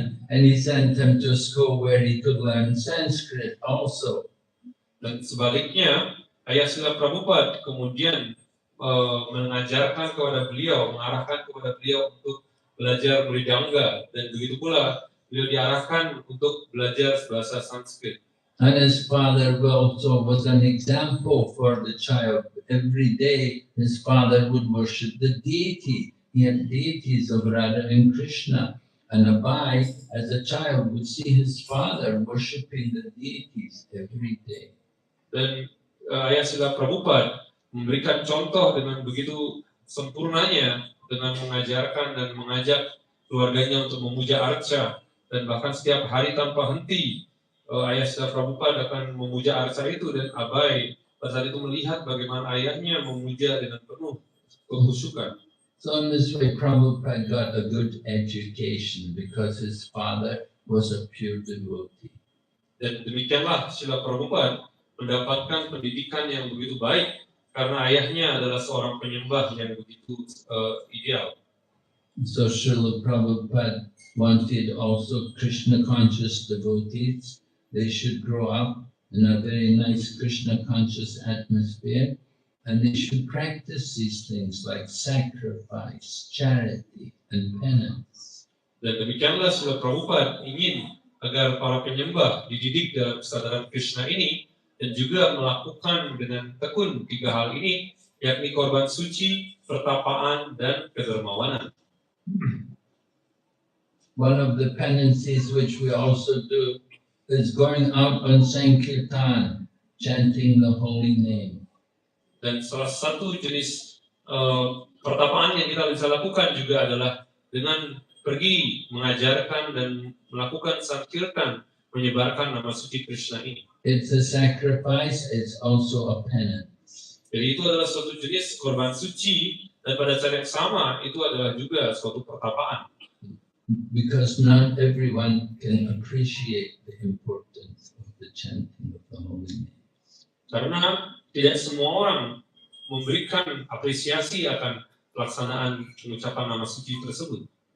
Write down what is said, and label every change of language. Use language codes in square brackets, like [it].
[en] and he sent him to a school where he could learn Sanskrit also. [id] Dan sebaliknya, ayah Srila Prabhupada kemudian mengajarkan kepada beliau, mengarahkan kepada beliau untuk belajar Mridanga, dan begitu pula beliau diarahkan untuk belajar bahasa Sanskrit. [en] And his father also was an example for the child. Every day his father would worship the deity. He had deities of Radha and Krishna. And Abai, as a child, would see his father worshipping the deities every day. [id] Dan ayah Srila Prabhupada memberikan contoh dengan begitu sempurnanya dengan mengajarkan dan mengajak keluarganya untuk memuja arca, dan bahkan setiap hari tanpa henti ayah Srila Prabhupada akan memuja arca itu, dan Abai pada saat itu melihat bagaimana ayahnya memuja dengan penuh kekhusyukan. [en] So in this way, Prabhupada got a good education because his father was a pure devotee. [id] Dan demikianlah Srila Prabhupada mendapatkan pendidikan yang begitu baik karena ayahnya adalah seorang penyembah yang begitu ideal. [en] So Srila Prabhupada wanted also Krishna conscious devotees. They should grow up in a very nice Krishna conscious atmosphere. And they should practice these things like sacrifice, charity, and penance. [id] Dan demikianlah Srila Prabhupada ingin agar para penyembah dididik dalam kesadaran Krishna ini dan juga melakukan dengan tekun tiga hal ini, yakni korban suci, pertapaan, dan kedermawanan. [en] One of the penances which we also do is going out on Sankirtan, chanting the holy name. [id] Dan salah satu jenis pertapaan yang kita bisa lakukan juga adalah dengan pergi mengajarkan dan melakukan sankirtan, menyebarkan nama suci Krishna ini. [en] It's a sacrifice, it's also a penance. [id] Jadi itu adalah suatu jenis korban suci, dan pada saat yang sama itu adalah juga suatu pertapaan. [en] Because not everyone can appreciate the importance of the chanting of the holy name. [id] Karena tidak semua orang memberikan apresiasi akan pelaksanaan pengucapan nama suci tersebut.